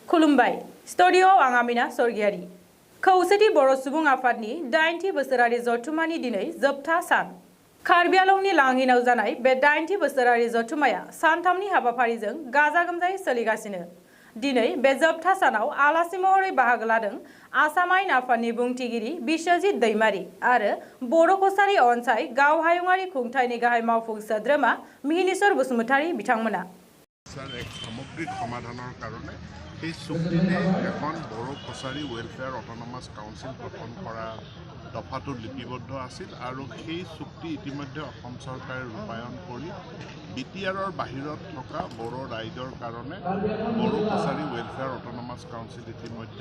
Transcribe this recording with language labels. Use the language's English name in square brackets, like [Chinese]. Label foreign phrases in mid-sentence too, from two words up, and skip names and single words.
[Bodo] खुलुमबाय स्टुडिअ आं आमिना सरगियारि खौसेथि बर' सुबुं आफादनि 80 बोसोरारि जथुमानि दिनै जोबथा सान कार्बि आंलंनि लांहिनाव जानाय बे 80 बोसोरारि जथुमाया सानथामनि हाबाफारिजों गाजा गोमजायै सोलिगासिनो दिनै बे जोबथा सानाव आलासि महरै बाहागो लादों आसाम आयेन आफादनि बुंथिगिरि बिश्वजित दैमारि आरो बर' कसारि अनसाय गावहायुङारि खुंथायनि गाहाय मावफुं सोद्रोमा मिहिनीश्वर बसुमतारी बिथांमोना [Assamese] এক সামগ্রিক সমাধানৰ কাৰণে এই চুক্তিতে এখন বড়ো কছাৰী ৱেলফেয়াৰ অট'নমাছ কাউন্সিল গঠন কৰা দফাটো লিপিবদ্ধ আছিল আৰু সেই চুক্তি ইতিমধ্যে অসম চৰকাৰে ৰূপায়ণ কৰি বিটিআৰৰ বাহিৰত থকা বড়ো ৰাইজৰ কাৰণে বড়ো কছাৰী ৱেলফেয়াৰ অট'নমাছ কাউন্সিল ইতিমধ্যে